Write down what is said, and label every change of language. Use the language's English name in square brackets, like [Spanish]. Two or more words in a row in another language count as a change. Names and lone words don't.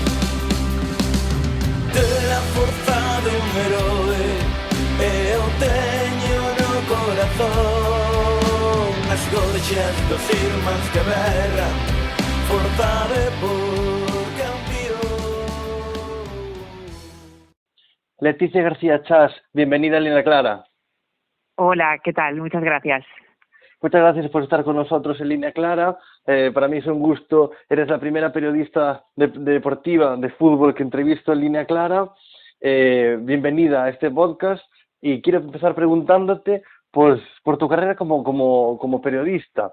[Galician] Ter a forza de un heroe eu teño no corazón. As gorxas dos irmáns que berran, forza de por campeón. [Spanish] Leticia García Chas, bienvenida a Línea Clara. Hola, ¿qué tal? Muchas gracias. Muchas gracias por estar con nosotros en Línea Clara. Para mí es un gusto. Eres la primera periodista deportiva de fútbol que entrevisto en Línea Clara. Bienvenida a este podcast y quiero empezar preguntándote pues, por tu carrera como periodista.